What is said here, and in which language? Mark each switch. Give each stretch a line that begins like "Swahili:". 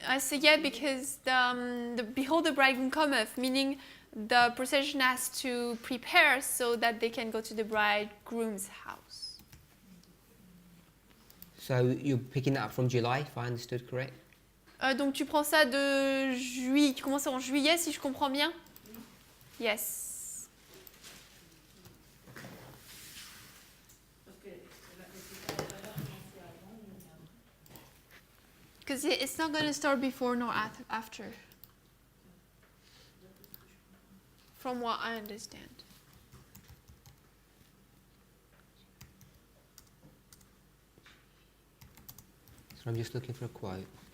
English: I say yeah because the behold the bridegroom cometh, meaning the procession has to prepare so that they can go to the bridegroom's house. So you're picking that up from July, if I understood correct?
French: Donc tu prends ça de juillet, tu commences en juillet si je comprends bien?
English: Yes.
French: Parce que la va commencer avant ou
English: Because it's not going to start before nor after. From what I understand. So I'm just looking for a quote.